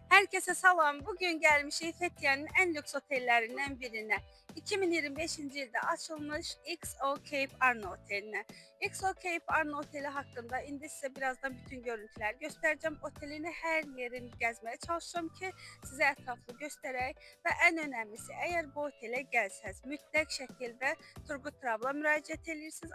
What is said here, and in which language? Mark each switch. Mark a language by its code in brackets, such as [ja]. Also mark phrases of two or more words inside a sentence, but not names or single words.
[tr] Herkese salam. Bugün gelmişik Fethiye'nin en lüks otellerinden birine. [az] 2025-ci ildə açılmış XO Cape Arno otelinə. XO Cape Arno oteli haqqında indi sizə birazdan bütün görüntüləri göstərəcəm. Otelini hər yerini gəzməyə çalışacağım ki, sizə ətraflı göstərək və ən önəmlisi, əgər bu otelə gəlsəz, mütləq şəkildə Turgut Trabla müraciət edirsiniz.